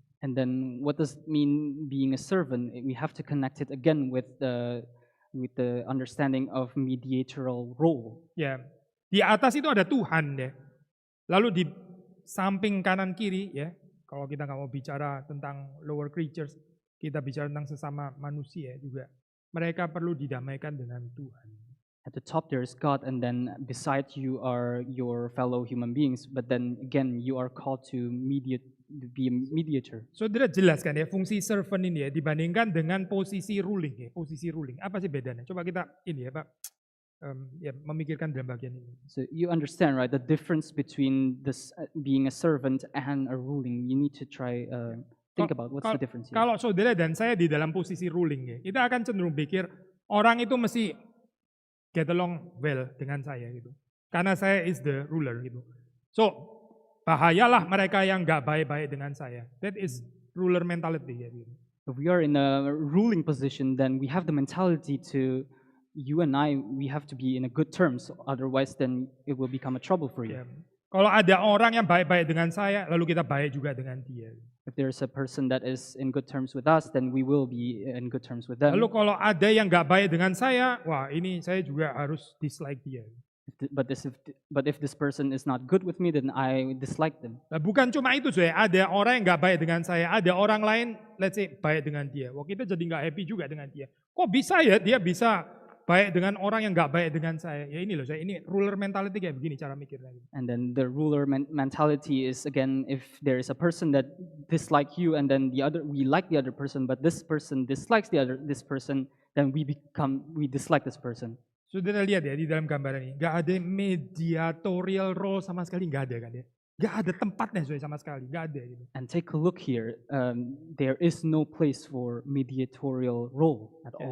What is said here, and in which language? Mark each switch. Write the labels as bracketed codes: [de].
[en] And then what does it mean being a servant? We have to connect it again with the understanding of mediatorial role. [id] Ya, di atas itu ada Tuhan ya. Lalu di samping kanan kiri ya, kalau kita nggak mau bicara tentang [en] lower creatures, [id] kita bicara tentang sesama manusia juga. Mereka perlu didamaikan dengan Tuhan. [en] At the top there is God, and then beside you are your fellow human beings. But then again, you are called to be a mediator. [id] Saudara jelaskan ya fungsi servant ini ya dibandingkan dengan posisi ruling ya. Posisi ruling apa sih bedanya? Coba kita ini ya Pak, ya memikirkan dalam bagian ini. [en] So you understand, right? The difference between this being a servant and a ruling. You need to try think about what's the difference here. [id] Kalau saudara dan saya di dalam posisi ruling ya, kita akan cenderung pikir orang itu mesti [en] get along well [id] dengan saya gitu. Karena saya [en] is the ruler [id] gitu. So, bahayalah mereka yang nggak baik-baik dengan saya. [en] That is ruler mentality [id] ya gitu. [en] If we are in a ruling position, then we have the mentality to you and I, we have to be in a good terms. Otherwise, then it will become a trouble for you. [id] Ya. Kalau ada orang yang baik-baik dengan saya, lalu kita baik juga dengan dia. [en] If there's a person that is in good terms with us, then we will be in good terms with them. [id] Lalu kalau ada yang nggak baik dengan saya, wah ini saya juga harus dislike dia. [en] But if this person is not good with me, then I dislike them. [id] Nah, bukan cuma itu saya, ada orang yang nggak baik dengan saya, ada orang lain, [en] let's say [id] baik dengan dia. Wah kita jadi nggak happy juga dengan dia. Kok bisa ya dia bisa baik dengan orang yang nggak baik dengan saya? Ya ini loh saya, ini ruler mentality kayak begini cara mikirnya. [en] And then the ruler mentality is again, if there is a person that dislike you, and then we like the other person, but this person dislikes this person, then we dislike this person. [id] Saudara lihat ya di dalam gambaran ini, nggak ada mediatorial role sama sekali, nggak ada kan ya? Nggak ada tempatnya sama sekali, nggak ada gitu. [en] And take a look here, there is no place for mediatorial role at all.